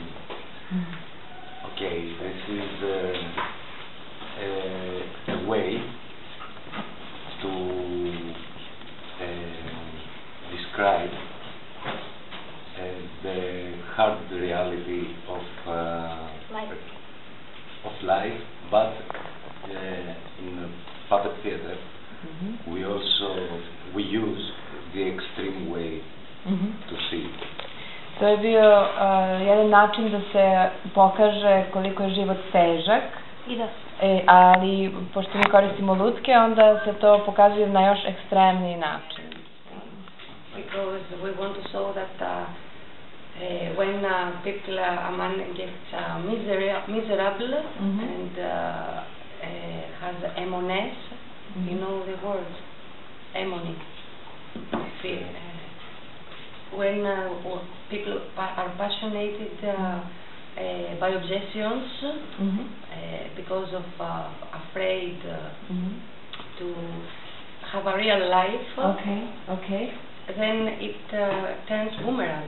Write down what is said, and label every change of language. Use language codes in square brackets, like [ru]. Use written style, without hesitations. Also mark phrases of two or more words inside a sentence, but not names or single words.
[en] Okay, this is a way to describe the hard reality of life, but in puppet theater we use the extreme way to see it. [sr] To je bio jedan način da se pokaže koliko je život težak, ali pošto mi koristimo lutke, onda se to pokazuje na još ekstremniji način. [en] Because we want to show that when people, a man gets miserable and has emoness, you know the word, emony. When people are passionate by obsessions, because of afraid to have a real life, then it turns boomerang.